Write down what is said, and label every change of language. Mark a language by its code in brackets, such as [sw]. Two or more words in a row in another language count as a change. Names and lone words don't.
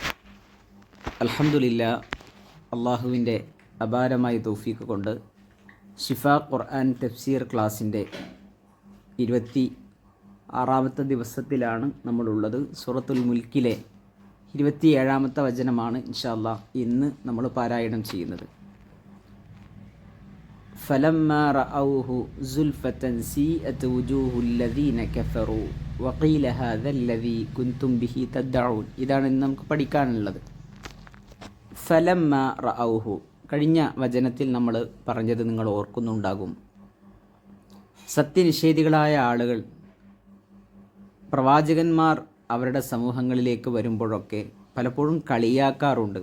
[ml] അൽഹംദുലില്ലാ, അള്ളാഹുവിൻ്റെ അപാരമായ തൗഫീഖ് കൊണ്ട് ഷിഫ ഖുർആൻ തഫ്സീർ ക്ലാസ്സിൻ്റെ 26-ാമത്തെ ദിവസത്തിലാണ് നമ്മളുള്ളത്. സൂറത്തുൽ മുൽക്കിലെ 27-ാമത്തെ വചനമാണ് [ar] إن شاء الله [ml] ഇന്ന് നമ്മൾ പാരായണം ചെയ്യുന്നത്. [ar] فلما رأوه زلفة سيئت وجوه الذين كفروا وقيل هذا الذي كنتم به تدعون. [ml] ഇതാണ് ഇന്ന് നമുക്ക് പഠിക്കാനുള്ളത്. [ar] فلما رأوه, [ml] കഴിഞ്ഞ വചനത്തിൽ നമ്മൾ പറഞ്ഞത് നിങ്ങൾ ഓർക്കുന്നുണ്ടാകും. സത്യനിഷേധികളായ ആളുകൾ പ്രവാചകന്മാർ അവരുടെ സമൂഹങ്ങളിലേക്ക് വരുമ്പോഴൊക്കെ പലപ്പോഴും കളിയാക്കാറുണ്ട്.